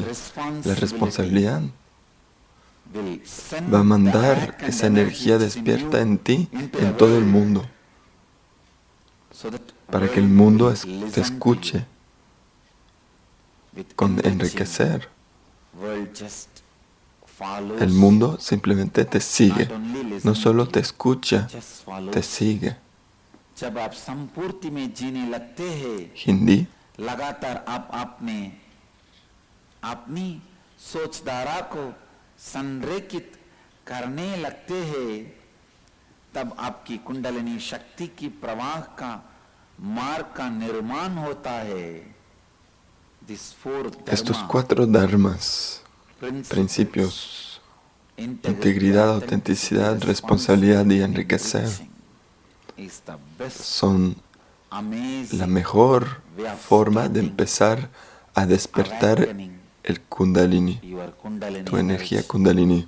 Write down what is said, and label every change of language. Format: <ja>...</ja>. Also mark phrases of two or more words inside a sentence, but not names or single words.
<es>La responsabilidad va a mandar esa energía despierta en ti, en todo el mundo, para que el mundo te escuche con enriquecer. El mundo simplemente te sigue, no solo te escucha, te sigue. Hindi.</es> <hi>लगातार आप अपनी सोचधारा को संरेखित करने लगते हैं, तब आपकी कुंडलिनी शक्ति की प्रवाह का मार्ग का निर्माण होता है.</hi> <es>Estos 4 dharmas, principios, integridad, autenticidad, responsabilidad y enriquecer, son la mejor forma de empezar a despertar el Kundalini, tu energía Kundalini.</es>